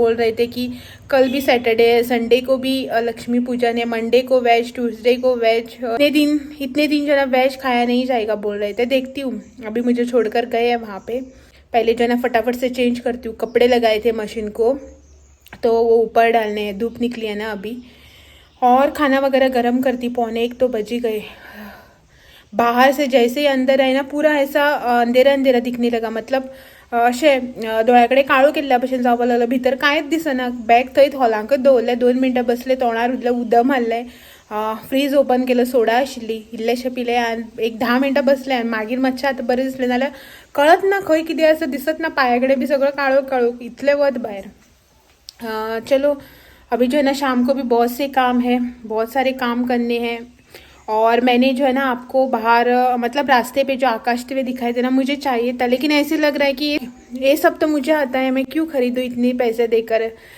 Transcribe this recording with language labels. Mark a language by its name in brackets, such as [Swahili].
[Hindi] बोल रहे थे कि कल भी सैटरडे है, संडे को भी लक्ष्मी पूजन है, मंडे को वेज, ट्यूसडे को वेज. इतने दिन जो है ना वेज खाया नहीं जाएगा बोल रहे थे. देखती हूँ, अभी मुझे छोड़कर गए हैं वहाँ पे. पहले जो है ना फटाफट से चेंज करती हूँ. कपड़े लगाए थे मशीन को, तो वो ऊपर डालने हैं, धूप निकली है ना अभी. और खाना वगैरह गरम करती. 12:45 तो बज ही गए. बाहर से जैसे ही अंदर आहे ना, पूरा ऐसा अंधेरा अंधेरा दिखने लगा, मतलब [Goan Konkani] अशें दोळ्याकडे काळो केल्ल्या भशेन जावपाक लागलो. भितर कांयच दिसना. बॅग थंयच हॉलांकच दवरलें, 2 मिनटां बसले, तोंडार उरलें, उदक मारलें, फ्रीज ओपन केलं, सोडा आशिल्ली, इल्लेशें पिलें, आनी एक 10 मिनटां बसलें, आनी मागीर मातशें आतां बरें दिसलें. नाल्यार कळत ना खंय कितें आसा, दिसत ना, पांया बी सगळं काळो काळो, इतलें वत भायर. [Hindi] चलो अभी जो है ना शाम को भी बहुत से काम है, बहुत सारे काम करने हैं. और मैंने जो है ना आपको बाहर मतलब रास्ते पे जो आकाश टीवी दिखाई देना मुझे चाहिए था, लेकिन ऐसे लग रहा है कि ये सब तो मुझे आता है, मैं क्यों खरीदूँ इतने पैसे देकर.